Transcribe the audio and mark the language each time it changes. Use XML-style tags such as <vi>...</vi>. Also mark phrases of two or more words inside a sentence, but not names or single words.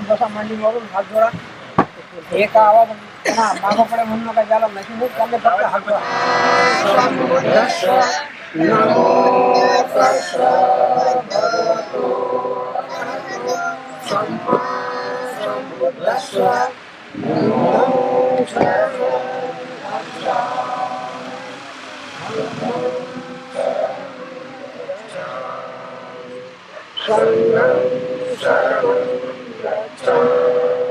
<mr>मांडीवरून हात जोडा. एका आवाज मागं पुढे म्हणू नका, ज्याला नशीब त्यांनी फक्त हात जोडा.</mr> <pi>नमो तस्स भगवतो सम्मा सम्बुद्धस्स. नमो शरणं शरणं गच्छामि.</pi>